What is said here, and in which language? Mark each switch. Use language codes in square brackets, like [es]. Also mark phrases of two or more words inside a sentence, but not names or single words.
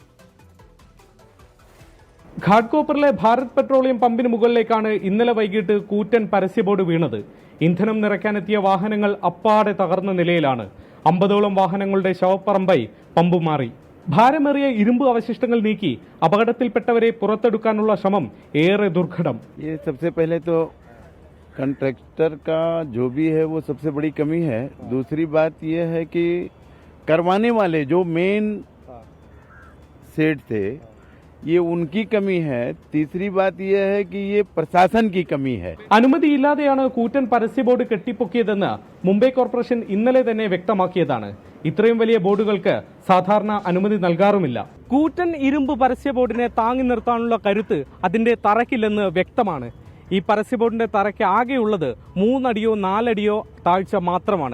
[ml] ഘാട്ട്കോപ്പറിലെ ഭാരത് പെട്രോളിയം പമ്പിന് മുകളിലേക്കാണ് ഇന്നലെ വൈകിട്ട് കൂറ്റൻ പരസ്യബോർഡ് വീണത്. ഇന്ധനം നിറയ്ക്കാനെത്തിയ വാഹനങ്ങൾ അപ്പാടെ തകർന്ന നിലയിലാണ്. 50ഓളം വാഹനങ്ങളുടെ ശവപ്പറമ്പായി പമ്പ് മാറി. ഭാരമേറിയ ഇരുമ്പ് അവശിഷ്ടങ്ങൾ നീക്കി അപകടത്തിൽപ്പെട്ടവരെ പുറത്തെടുക്കാനുള്ള ശ്രമം ഏറെ ദുർഘടം. [hi] सबसे पहले तो कंट्रैक्टर का जो भी है वो सबसे बड़ी कमी है. दूसरी बात यह है कि करवाने वाले जो मेन सेट थे ये उनकी कमी है. तीसरी बात यह है कि ये प्रशासन की कमी है. [ml] അനുമതിയില്ലാതെയാണ് കൂറ്റൻ പരസ്യബോർഡ് കെട്ടിപ്പൊക്കിയതെന്ന് മുംബൈ കോർപ്പറേഷൻ ഇന്നലെ തന്നെ വ്യക്തമാക്കിയതാണ്. ഇത്രയും വലിയ ബോർഡുകൾക്ക് സാധാരണ അനുമതി നൽകാറുമില്ല. കൂറ്റൻ ഇരുമ്പ് പരസ്യബോർഡിനെ താങ്ങി നിർത്താനുള്ള കരുത്ത് അതിന്റെ തറയ്ക്കില്ലെന്ന് വ്യക്തമാണ്. ഈ പരസ്യബോർഡിന്റെ തറയ്ക്ക് ആകെയുള്ളത് 3 അടിയോ 4 അടിയോ താഴ്ച മാത്രമാണ്.